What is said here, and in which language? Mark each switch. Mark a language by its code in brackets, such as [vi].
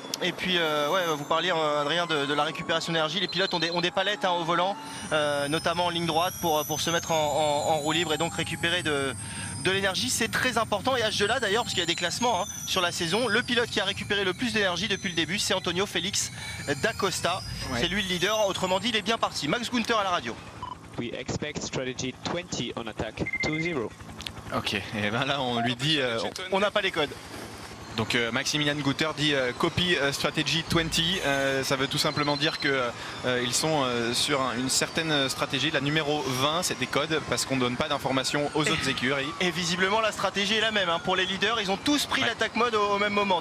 [fr] Et puis vous parliez Adrien de la récupération d'énergie. Les pilotes ont des palettes au volant, notamment en ligne droite pour se mettre en roue libre et donc récupérer de l'énergie. C'est très important, et à ce jeu-là d'ailleurs, parce qu'il y a des classements sur la saison, le pilote qui a récupéré le plus d'énergie depuis le début, c'est Antonio Félix da Costa. C'est lui le leader, autrement dit il est bien parti. Max Günther à la radio. [en] We expect strategy 20 on attack 2-0. [fr] Ok, et ben là on lui dit on n'a pas les codes. Donc Maximilian Günther dit [en] copy strategy 20, [fr] ça veut tout simplement dire qu'ils sont sur une certaine stratégie, la numéro 20, c'est des codes parce qu'on ne donne pas d'informations aux autres écuries. Et visiblement la stratégie est la même pour les leaders, ils ont tous pris l'attaque mode au même moment.